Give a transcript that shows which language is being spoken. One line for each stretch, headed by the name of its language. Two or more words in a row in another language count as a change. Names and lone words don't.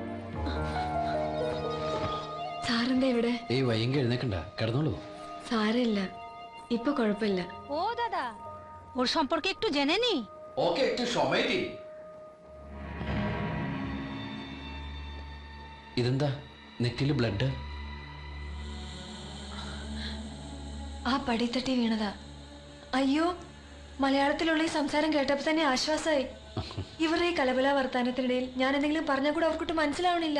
Malayalam: സാറിന്റെ ഇവിടെ? ഈ വൈകി എഴുന്നേക്കണ്ട, കിടന്നോളൂ. സാരമില്ല, ഇപ്പൊ കുഴപ്പമില്ല.
Bangla: ও দাদা, ওর সম্পর্কে একটু জেনে নি। ওকে একটু সময় দি.
Malayalam: ഇതെന്താ നെറ്റില് ബ്ലഡ്? ആ പടിത്തട്ടി വീണതാ. അയ്യോ, മലയാളത്തിലുള്ള ഈ സംസാരം കേട്ടപ്പോ തന്നെ ആശ്വാസമായി. ഇവരുടെ ഈ കലബല വർത്താനത്തിനിടയിൽ ഞാൻ എന്തെങ്കിലും പറഞ്ഞാൽ കൂടെ അവർക്കൊട്ട് മനസ്സിലാവണില്ല.